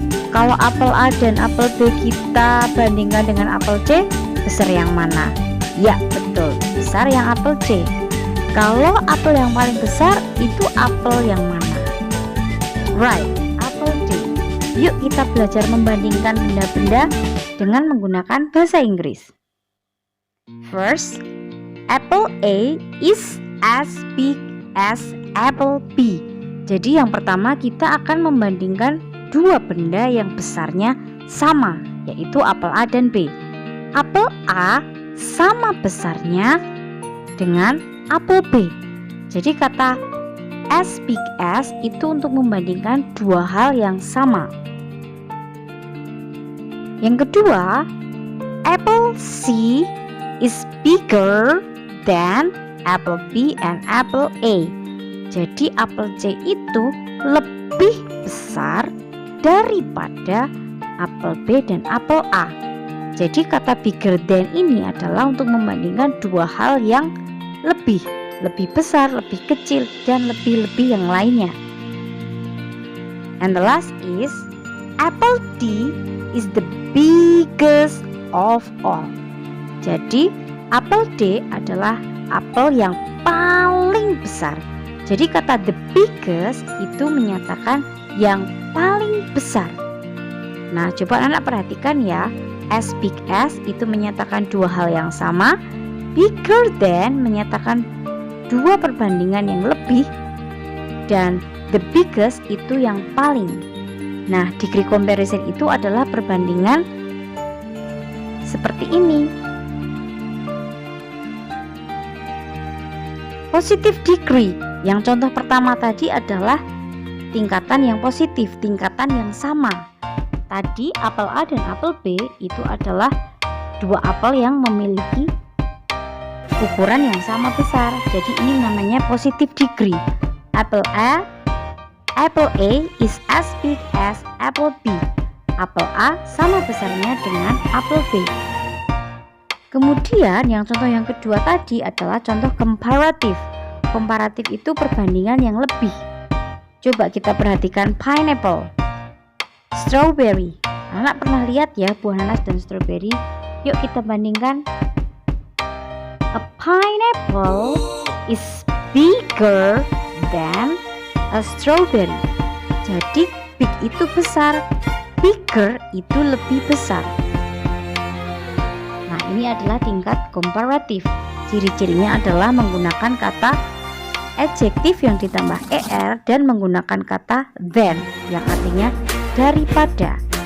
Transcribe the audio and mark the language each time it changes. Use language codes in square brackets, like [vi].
[id] Kalau apel A dan apel B kita bandingkan dengan apel C, besar yang mana? Ya, betul. Besar yang apel C. Kalau apel yang paling besar itu apel yang mana? Right, apel D. Yuk kita belajar membandingkan benda-benda dengan menggunakan bahasa Inggris. [en] First, apple A is as big as apple B. [id] Jadi yang pertama kita akan membandingkan dua benda yang besarnya sama, yaitu apel A dan B. Apel A sama besarnya dengan apel B. Jadi kata as big as itu untuk membandingkan dua hal yang sama. Yang kedua, [en] apple C is bigger than apple B and apple A. [id] Jadi apel C itu lebih besar daripada apel B dan apel A. Jadi kata bigger than ini adalah untuk membandingkan dua hal yang lebih besar, lebih kecil, dan lebih-lebih yang lainnya. [en] And the last is apple D is the biggest of all. [id] Jadi apel D adalah apel yang paling besar. Jadi kata the biggest itu menyatakan yang paling besar. Nah, coba anak perhatikan ya. As big as itu menyatakan dua hal yang sama. Bigger than menyatakan dua perbandingan yang lebih, dan the biggest itu yang paling. Nah, degree comparison itu adalah perbandingan seperti ini. Positive degree, yang contoh pertama tadi adalah tingkatan yang positif, tingkatan yang sama. Tadi apel A dan apel B itu adalah dua apel yang memiliki ukuran yang sama besar. Jadi ini namanya positive degree. [en] Apple A is as big as apple B. [id] Apel A sama besarnya dengan apel B. Kemudian yang contoh yang kedua tadi adalah contoh komparatif. Komparatif itu perbandingan yang lebih. Coba kita perhatikan pineapple, strawberry. Anak pernah lihat ya buah nanas dan strawberry? Yuk kita bandingkan. [en] A pineapple is bigger than a strawberry. [id] Jadi big itu besar, bigger itu lebih besar. Nah, ini adalah tingkat komparatif. Ciri-cirinya adalah menggunakan kata adjektif yang ditambah er dan menggunakan kata than yang artinya daripada.